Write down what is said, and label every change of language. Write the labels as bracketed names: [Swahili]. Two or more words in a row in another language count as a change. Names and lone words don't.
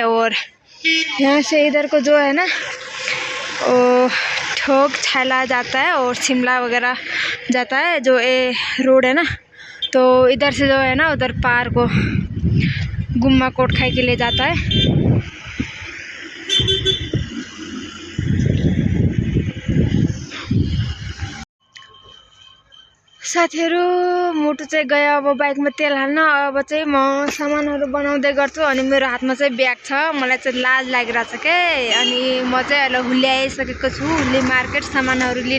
[Hindi] और यहाँ से इधर को जो है ना, वो ठोक छैला जाता है और शिमला वगैरह जाता है, जो ये रोड है ना। तो इधर से जो है ना, उधर पार को गुम्मा कोट खाई के लिए जाता है। [Nepali] साथीहरु, मोटू चाहिँ गयो अब बाइकमा तेल हाल्न। अब चाहिँ म सामानहरु बनाउँदै गर्छु। अनि मेरो हातमा चाहिँ ब्याग छ। मलाई चाहिँ लाज लागिरहेछ के। अनि म चाहिँ अहिले हुल्ली आइसकेको छु, हुल्ली मार्केट सामानहरु लिन।